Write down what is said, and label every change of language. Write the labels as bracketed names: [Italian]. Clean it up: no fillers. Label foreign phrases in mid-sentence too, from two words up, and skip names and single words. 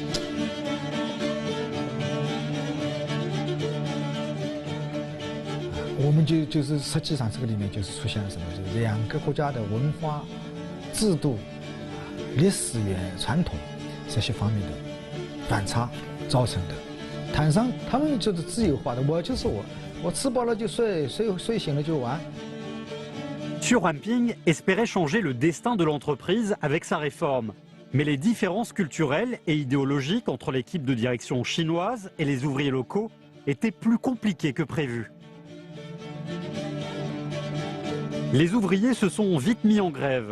[Chinese] 我们就是实际上这个里面就是出现了什么？就是两个国家的文化、制度、历史也传统这些方面的反差造成的。摊上他们就是自由化的，我就是我吃饱了就睡，睡醒了就玩。 [French] Xu Huanping espérait changer le destin de l'entreprise avec sa réforme. Mais les différences culturelles et idéologiques entre l'équipe de direction chinoise et les ouvriers locaux étaient plus compliquées que prévu. Les ouvriers se sont vite mis en grève.